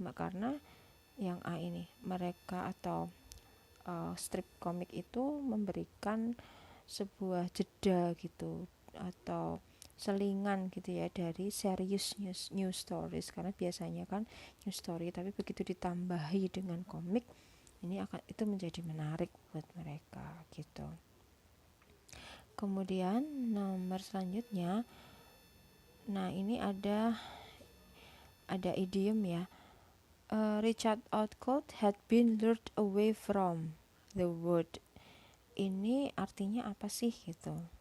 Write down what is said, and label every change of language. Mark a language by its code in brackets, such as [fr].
[id] Karena yang A ini, mereka atau strip komik itu memberikan sebuah jeda gitu atau selingan gitu ya dari [en] serius news stories, [id] karena biasanya kan news story tapi begitu ditambahi dengan komik ini itu menjadi menarik buat mereka gitu. Kemudian nomor selanjutnya, nah ini ada idiom ya. [en] Richard Outcault had been lured away from the wood. [id] Ini artinya apa sih gitu.